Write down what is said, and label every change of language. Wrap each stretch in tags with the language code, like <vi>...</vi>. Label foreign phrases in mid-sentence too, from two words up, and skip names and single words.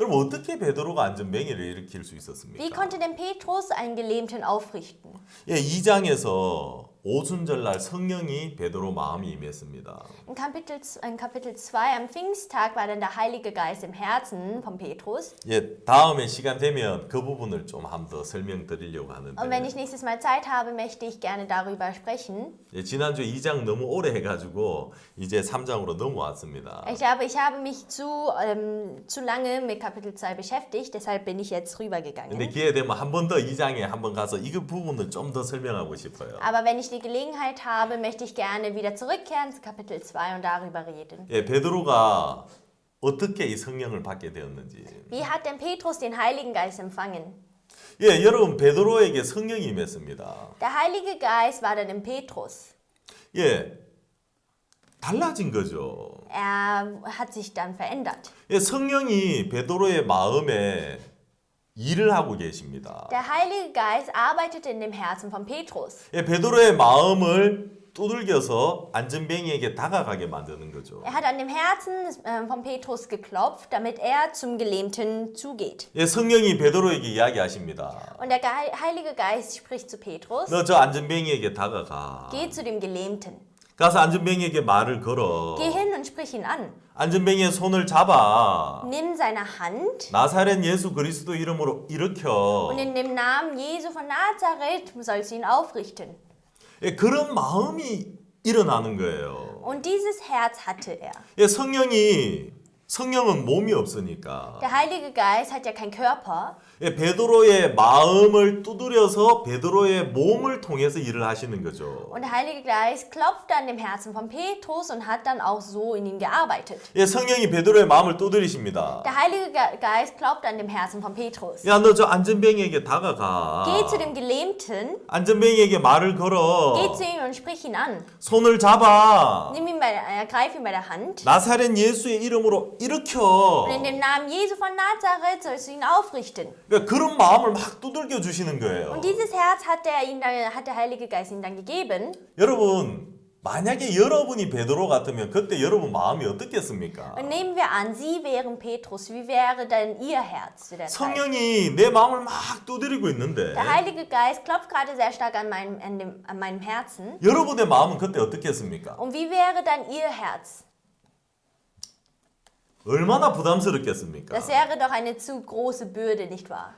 <ko>그럼 어떻게 베드로가 안전뱅이를 일으킬 수 있었습니까?</ko> <de>Wie konnte denn Petrus einen Gelähmten aufrichten?</de> <ko>예, 2장에서 오순절날 성령이 베드로 마음이 임했습니다.</ko> <de>In Kapitel 2 am Pfingsttag war dann der Heilige Geist im Herzen von Petrus.</de> <ko>예, 다음에 시간 되면 그 부분을 좀 한 번 더 설명드리려고</ko> <de>Und wenn</de> <ko>하는데</ko> <de>ich nächstes Mal Zeit habe, möchte ich gerne darüber sprechen.</de> <ko>예, 지난주 2장 너무 오래 해가지고 이제 3장으로 넘어왔습니다.</ko> <de>Ich glaube, ich habe mich zu lange mit Kapitel 2 beschäftigt, deshalb bin ich jetzt</de> <ko>근데</ko> <de>rübergegangen.</de> <ko>기회 되면 한 번 더 2장에 한 번 가서 이 부분을 좀 더 설명하고 싶어요.</ko> <de>Aber wenn ich die Gelegenheit habe, möchte ich gerne wieder zurückkehren zu Kapitel 2 und darüber reden.</de> <ko>예, 베드로가 어떻게 이 성령을 받게 되었는지.</ko> <de>Wie hat denn Petrus den Heiligen Geist empfangen?</de> <ko>예, 여러분 베드로에게 성령이 임했습니다.</ko> <de>Der Heilige Geist war dann in Petrus.</de> <ko>예, 달라진 거죠.</ko> <de>Hat sich dann verändert.</de> <ko>예, 성령이 베드로의 마음에 일을 하고 계십니다.</ko> <de>Der Heilige Geist arbeitete in dem Herzen von Petrus.</de> <ko>예, 베드로의 마음을 두들겨서 안전뱅이에게 다가가게 만드는 거죠.</ko> <de>Er hat an dem Herzen von Petrus geklopft, damit er zum Gelähmten zugeht.</de> <ko>예, 성령이 베드로에게 이야기하십니다.</ko> <de>Und der Heilige Geist spricht zu Petrus,</de> <ko>너 저 안전뱅이에게 다가가.</ko> <de>geh zu dem Gelähmten.</de> <ko>가서 안전뱅이에게 말을 걸어.</ko> <de>Geh hin und sprich ihn an.</de> <ko>안전뱅이의 손을 잡아.</ko> <de>Nimm seine Hand</de> <ko>나사렛 예수 그리스도 이름으로 일으켜.</ko> <de>und in dem Namen Jesu von Nazareth sollst du ihn aufrichten.</de> <ko>예, 그런 마음이 일어나는 거예요.</ko> <de>Und dieses Herz hatte er.</de> <ko>예, 성령은 몸이 없으니까.</ko> <de>Der Heilige Geist hat ja keinen Körper.</de> <ko>예, 베드로의 마음을 두드려서 베드로의 몸을 통해서 일을 하시는 거죠.</ko> <de>Und der Heilige Geist klopfte an dem Herzen von Petrus und hat dann auch so in ihm gearbeitet.</de> <ko>예, 성령이 베드로의 마음을 두드리십니다.</ko> <de>Der Heilige Geist klopfte an dem Herzen von Petrus.</de> <ko>야, 너 저 안전뱅이에게 다가가.</ko> <de>Geh zu dem Gelähmten,</de> <ko>안전뱅이에게 말을 걸어.</ko> <de>geh zu ihm und sprich ihn an.</de> <ko>손을 잡아.</ko> <de>Ergreif ihn bei der Hand.</de> <ko>나사렛 예수의 이름으로 일으켜.</ko> <de>Und in dem Namen Jesu von Nazareth sollst du ihn aufrichten.</de> <ko>그러니까 그런 마음을 막 두들겨 주시는 거예요.</ko> <de>Und dieses Herz hat der Heilige Geist ihm dann gegeben.</de> <ko>여러분, 만약에 여러분이 베드로 같으면 그때 여러분 마음이 어떻겠습니까?</ko> <de>Und nehmen wir an, Sie wären Petrus. Wie wäre denn Ihr Herz zu der Zeit?</de> <ko>성령이 내 마음을 막 두드리고 있는데</ko> <de>Der Heilige Geist klopft gerade sehr stark an meinem Herzen.</de> <ko>여러분의 마음은 그때 어떻겠습니까?</ko> <de>Und wie wäre dann Ihr Herz?</de> <ko>얼마나 부담스럽겠습니까?</ko> <de>Das wäre doch eine zu große Bürde, nicht wahr?</de>